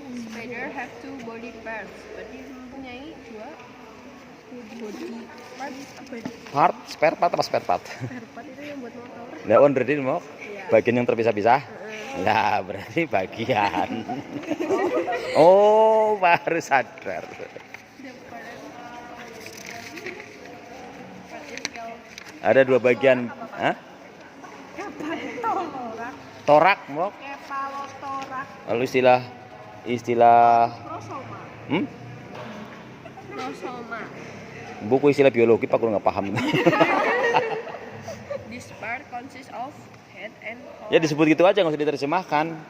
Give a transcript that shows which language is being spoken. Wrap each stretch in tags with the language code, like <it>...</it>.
<en>Spider have two body parts.</en> <id>Berarti mempunyai dua</id> <en>body parts.</en> <id>Spare part apa spare part? Spare part itu yang buat motor. Lah onderdil mau bagian yang terpisah-pisah. Lah berarti bagian. Oh, baru sadar. Ada dua bagian, hah? Torak, mau? Kepalotorak. Lalu istilah Prosoma. hmm? Prosoma. Buku istilah biologi Pak, nggak paham.</id> <en>This part consists of head and</en> <id>Ya disebut gitu aja, nggak usah diterjemahkan.</id>